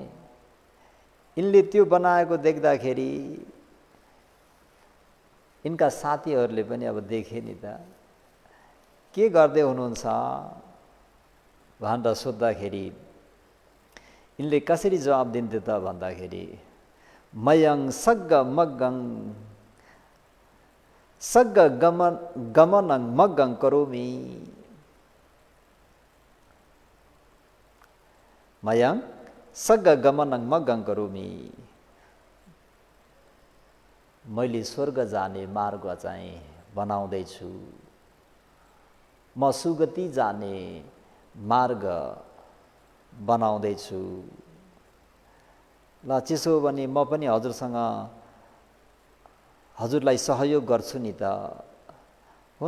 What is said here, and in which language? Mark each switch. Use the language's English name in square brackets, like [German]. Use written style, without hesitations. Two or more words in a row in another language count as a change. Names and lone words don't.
[Nepali] यिनले त्यो बनाएको देख्दाखेरि यिनका साथीहरूले पनि अब देखे नि त के गर्दै हुनुहुन्छ भनेर सोद्धाखेरि यिनले कसरी जवाब दिन्थे त भन्दाखेरि [Pali] मयं सग्ग मग्गं सग्ग गमनं मग्गं करोमि, मयं सग्ग गमनं मग्गं करोमि। [Nepali] मैले स्वर्ग जाने मार्ग चाहिँ बनाउँदैछु, म सुगति जाने मार्ग बनाउँदैछु। ल त्यसो हो भने म पनि हजुरसँग हजुरलाई सहयोग गर्छु नि त।